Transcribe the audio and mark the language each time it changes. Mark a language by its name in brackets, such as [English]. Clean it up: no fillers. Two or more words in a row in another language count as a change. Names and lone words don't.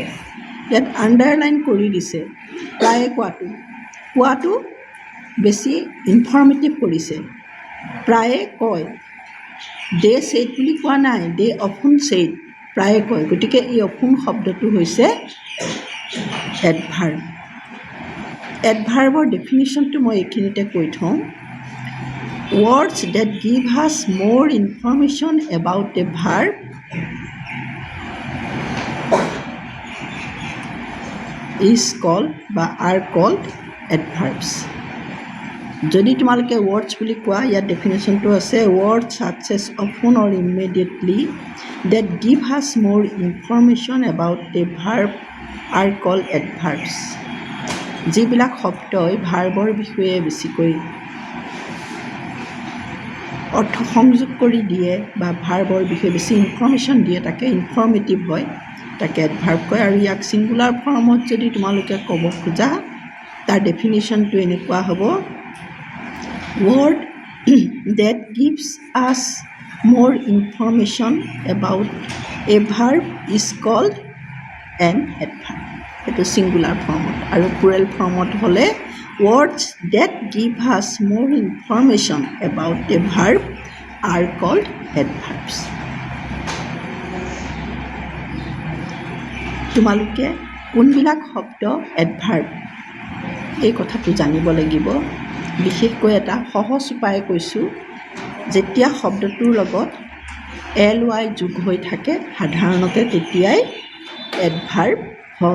[Assamese] ইয়াত আণ্ডাৰলাইন কৰি দিছে প্ৰায়ে কোৱাটো বেছি ইনফৰ্মেটিভ কৰিছে। প্ৰায়ে কয়, [English] they said [Assamese] বুলি কোৱা নাই, [English] they often said, [Assamese] প্ৰায়ে কয়। গতিকে এই অফন শব্দটো হৈছে এডভাৰ্ব। এডভাৰ্বৰ ডেফিনিশ্যনটো মই এইখিনিতে কৈ থওঁ। [English] Words that give us more information about a verb is called বা are called adverbs. [Assamese] যদি তোমালোকে [English] words [Assamese] বুলি কোৱা, ইয়াত ডেফিনেশ্যনটো আছে [English] words such as often or immediately that give us more information about a verb are called adverbs. [Assamese] যিবিলাক শব্দই ভাৰ্বৰ বিষয়ে বেছিকৈ অৰ্থ সংযোগ কৰি দিয়ে বা ভাৰ্বৰ বিষয়ে বেছি ইনফৰ্মেশ্যন দিয়ে তাকে ইনফৰ্মেটিভ হয়, তাকে এডভাৰ্ব কয়। আৰু ইয়াক [English] singular formত [Assamese] যদি তোমালোকে ক'ব খোজা তাৰ ডেফিনেশ্যনটো এনেকুৱা হ'ব, [English] word that gives us more information about a verb is called an adverb. [Assamese] সেইটো ছিংগুলাৰ ফৰ্মত। আৰু প্লুৰেল ফৰ্মত হ'লে [English] words that give us more information about a verb are called adverbs. [Assamese] তোমালোকে কোনবিলাক শব্দ এডভাৰ্ব এই কথাটো জানিব লাগিব। বিশেষকৈ এটা সহজ উপায় কৈছোঁ, যেতিয়া শব্দটোৰ লগত ly যোগ হৈ থাকে সাধাৰণতে তেতিয়াই এডভাৰ্ব হয়।